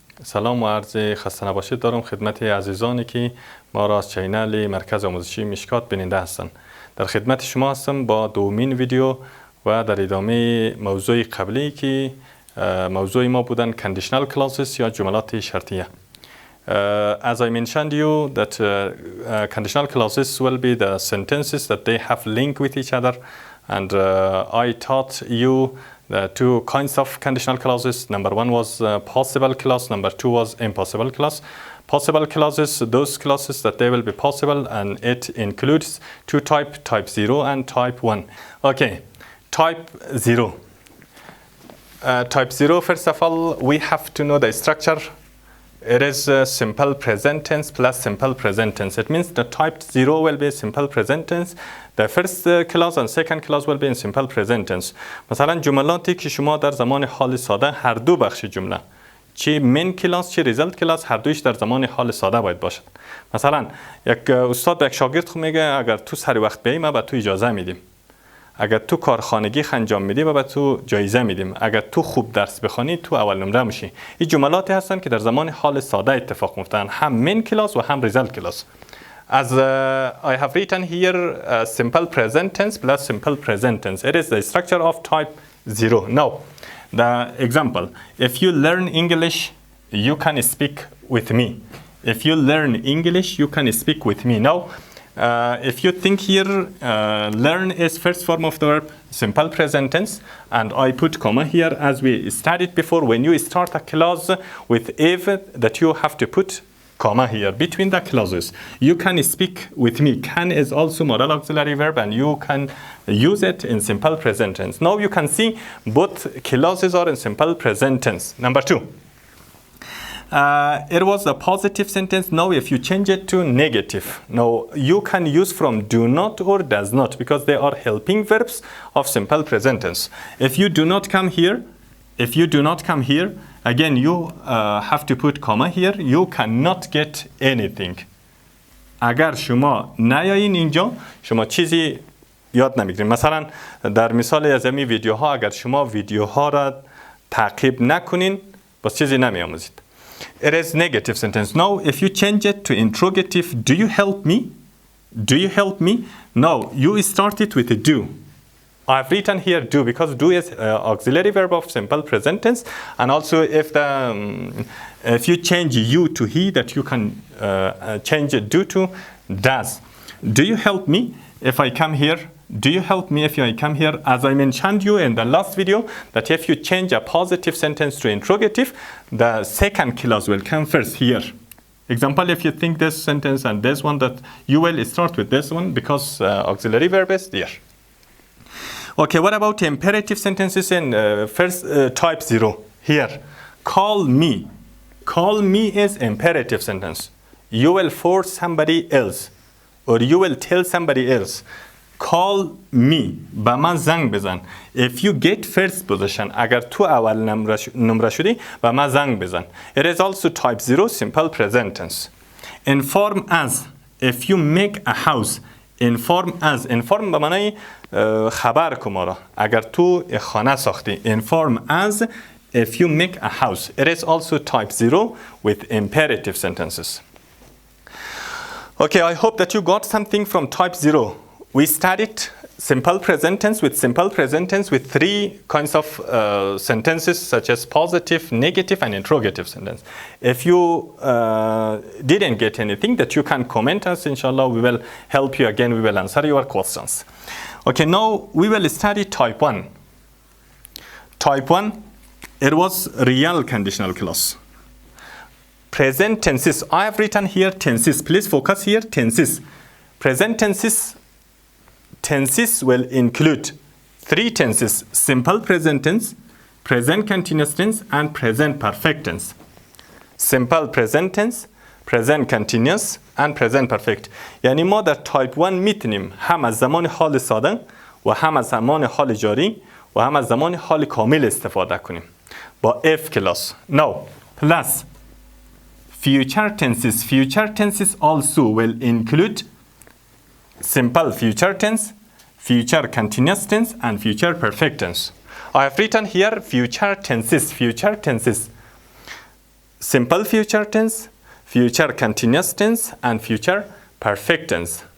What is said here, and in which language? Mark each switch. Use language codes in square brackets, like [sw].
[fa] سلام و عرض خسته نباشید دارم خدمت عزیزانی که ما را از چینل مرکز آموزشی مشکات بیننده هستند. در خدمت شما هستم با دومین ویدیو و در ادامه موضوع قبلی که موضوع ما بودن conditional clauses یا جملات شرطیه. [en] As I mentioned you that conditional clauses will be the sentences that they have link with each other, and I taught you the two kinds of conditional clauses. Number one was possible clause, number two was impossible clause. Possible clauses, those clauses that they will be possible, and it includes two types, type 0 and type 1. Okay, type 0. Type 0, first of all, we have to know the structure. It is simple present tense plus simple present tense. It means the type 0 will be simple present tense. The first clause and second clause will be in simple present tense. [fa] مثلا جملاتی که شما در زمان حال ساده هر دو بخش جمله چی من کلاس چی ریزلت کلاس هر دویش در زمان حال ساده باید باشد. مثلا یک استاد به یک شاگرد خود میگه اگر تو سر وقت بیایی ما به تو اجازه میدیم. اگر تو کارخانگی انجام میدی و به تو جایزه میدیم. اگر تو خوب درس بخوانی تو اول نمره میشی. این جملاتی هستن که در زمان حال ساده اتفاق میفتن، هم من کلاس و هم ریزلت کلاس. [en] As I have written here simple present tense plus simple present tense. It is the structure of type 0. Now, the example. If you learn English, you can speak with me. If you learn English, you can speak with me. Now, if you think here, learn is first form of the verb, simple present tense, and I put comma here as we studied before. When you start a clause with if, that you have to put comma here between the clauses. You can speak with me. Can is also modal auxiliary verb, and you can use it in simple present tense. Now you can see both clauses are in simple present tense. Number two. It was a positive sentence. Now if you change it to negative, now you can use from do not or does not because they are helping verbs of simple present tense. If you do not come here, again you have to put comma here. You cannot get anything. [fa] اگر شما نیایین اینجا شما چیزی یاد نمیگیرین. مثلا در مثال از این ویدیوها اگر شما ویدیوها را تعقیب نکنین باز چیزی نمیآموزید. [en] It is negative sentence. Now, if you change it to interrogative, do you help me? Do you help me? No, you start it with a do. I've written here do because do is auxiliary verb of simple present tense, and also if you change you to he, that you can change do to does. Do you help me if I come here? Do you help me if I come here? As I mentioned you in the last video, that if you change a positive sentence to interrogative, the second clause will come first here. Example, if you think this sentence and this one, that you will start with this one because auxiliary verb is there. Okay, what about imperative sentences in first type 0? Here, call me. Call me is imperative sentence. You will force somebody else, or you will tell somebody else. Call me. [fa] با من زنگ بزن. [en] If you get first position, [fa] اگر تو اول نمره شدی با من زنگ بزن. [en] It is also type 0 simple present tense. Inform us. If you make a house. Inform us. [fa] Inform به معنی خبر کن ما را. اگر تو خانه ساختی. [en] Inform us if you make a house. It is also type 0 with imperative sentences. Okay, I hope that you got something from type 0. We studied simple present tense with three kinds of sentences such as positive, negative, and interrogative sentence. If you didn't get anything, that you can comment us, inshallah, we will help you again, we will answer your questions. Okay, now we will study type 1. Type 1, it was real conditional clause. Present tenses, I have written here tenses, please focus here, tenses. Present tenses will include three tenses: simple present tense, present continuous tense, and present perfect tense. Simple present tense, present continuous, and present perfect. [fa] یعنی ما در تایپ 1 میتونیم هم از زمان حال ساده و هم از زمان حال جاری و هم از زمان حال کامل استفاده کنیم با if clause. [en] Now, plus future tenses. Future tenses also will include simple future tense, future continuous tense, and future perfect tense. I have written here future tenses. Future tenses. Simple future tense, future continuous tense, and future perfect tense.